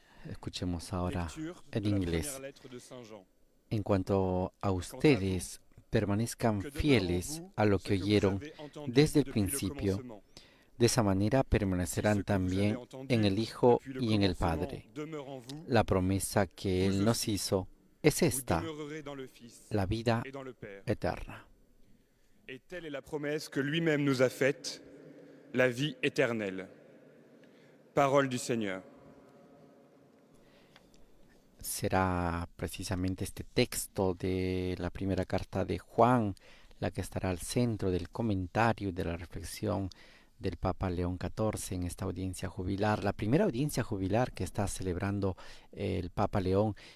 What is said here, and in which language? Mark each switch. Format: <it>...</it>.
<es>Escuchemos ahora en inglés. En cuanto a ustedes, permanezcan fieles a lo que oyeron desde el principio. De esa manera permanecerán también en el Hijo y en el Padre. La promesa que Él nos hizo es esta, la vida eterna.</es> <fr>Et telle est la promesse que lui-même nous a faite, la vie éternelle. Parole du Seigneur.</fr> <es>Será precisamente este texto de la primera carta de Juan la que estará al centro del comentario y de la reflexión del Papa León XIV en esta audiencia jubilar, la primera audiencia jubilar que está celebrando el Papa León</es>